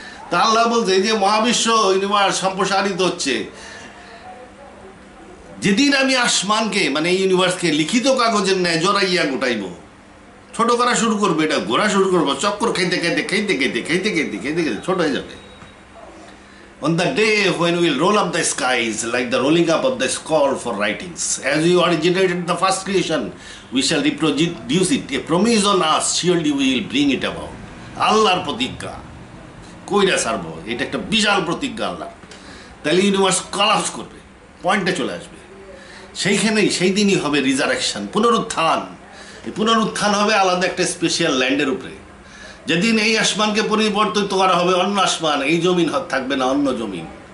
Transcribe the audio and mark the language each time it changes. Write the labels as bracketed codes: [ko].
[bn] তা আল্লাহ বলছে এই যে মহাবিশ্ব ইউনিভার্স সম্প্রসারিত হচ্ছে, যেদিন আমি আসমানকে মানে ইউনিভার্সকে লিখিত কাগজের ন্যায় জড়াইয়া গোটাইব, ছোট করা শুরু করবো, এটা ঘোরা শুরু করবো, চক্কর খাইতে খাইতে খাইতে খাইতে খাইতে খাইতে খাইতে খাইতে ছোট হয়ে যাবে। [en] On the day when we will roll up the skies like the rolling up of the scroll for writings, as we originated the first creation, we shall reproduce it. A promise on us, surely we will bring it about. [bn] আল্লাহর প্রতিজ্ঞা কইরা ছাড়বো, এটা একটা বিশাল প্রতিজ্ঞা আল্লাহ। তাহলে universe collapse করবে, পয়েন্টে চলে আসবে। সেইখানেই সেই দিনই হবে রিজারেকশন, পুনরুত্থান। এই পুনরুত্থান হবে আলাদা একটা স্পেশাল ল্যান্ডের উপরে, যেদিন এই আসমানকে পরিবর্তিত করা হবে অন্য আসমান, এই জমিন থাকবে না অন্য জমিন।